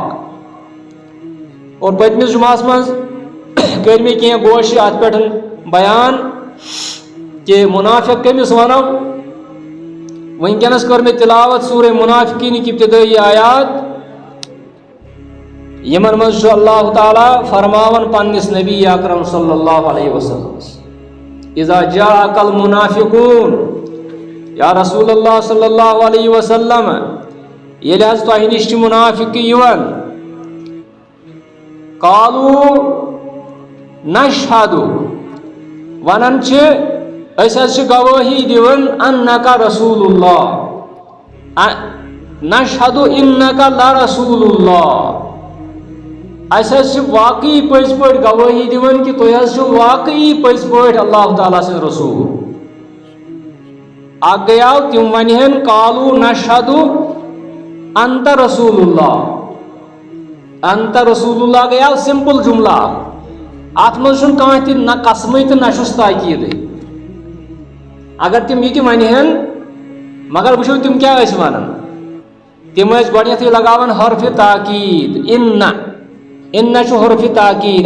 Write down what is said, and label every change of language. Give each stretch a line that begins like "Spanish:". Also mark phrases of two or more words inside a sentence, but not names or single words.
Kashmiri: اور پٔتمِس جمعہس منٛز کٔرۍ مےٚ کینٛہہ گوشہِ اتھ پٮ۪ٹھ بیان کہ منافق کٔمِس ونو. وٕنکٮ۪نس کٔر مےٚ تلاوت سورہ منافقیٖنٕکۍ ابتدٲئی آیات یِمن منٛز چھُ اللہ تعالیٰ فرماوان پننِس نبی اکرم
Arabic: صلی اللہ علیہ وسلم اذا جاءک المنافقون یا رسول اللہ صلی اللہ علیہ وسلم
Kashmiri: ییٚلہِ حظ تۄہہِ نِش چھِ منافقہٕ یِوان
Arabic: قالوا نشہد
Kashmiri: ونان چھِ أسۍ حظ چھِ گوٲہی دِوان
Arabic: انکا رسول اللہ نشہد انکا لرسول اللہ.
Kashmiri: اَسہِ حظ چھِ واقعی پٔزۍ پٲٹھۍ گوٲہی دِوان کہ تُہۍ حظ چھِو واقعی پٔزۍ پٲٹھۍ اللہ تعالیٰ سٕنٛدۍ رسوٗل. اکھ گٔیاو تِم ونہن
Arabic: قالو نشہد انت رسول اللہ. انت رسول اللہ
Kashmiri: گٔیاو سمپل جملہ. اتھ منٛز چھُنہٕ کانٛہہ تہِ نہ قسمٕے تہٕ نہ چھُس تاکیٖدٕے. اگر تِم یہِ تہِ ونہن مگر وٕچھو تِم کیٛاہ ٲسۍ ونان. تِم ٲسۍ گۄڈنیتھٕے لگاوان حرفِ تاکیٖد. اِنہ چھُ حرفِ تاکیٖد.